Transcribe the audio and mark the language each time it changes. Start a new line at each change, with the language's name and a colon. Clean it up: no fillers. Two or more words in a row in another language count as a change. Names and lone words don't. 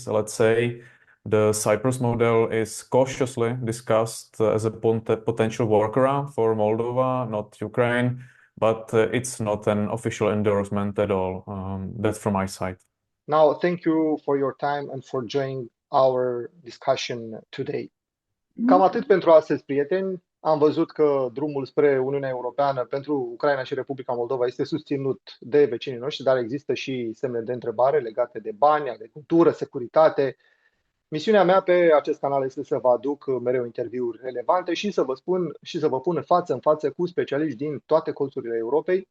English: Let's say the Cyprus model is cautiously discussed as a potential workaround for Moldova, not Ukraine, but it's not an official endorsement at all. That's from my side. Now, thank you for your time and for joining our discussion today.
Romanian: Cam atât pentru astăzi, prieteni. Am văzut că drumul spre Uniunea Europeană pentru Ucraina și Republica Moldova este susținut de vecinii noștri, dar există și semne de întrebare legate de bani, agricultură, securitate. Misiunea mea pe acest canal este să vă aduc mereu interviuri relevante și să vă spun și să vă pun față în față cu specialiști din toate colțurile Europei.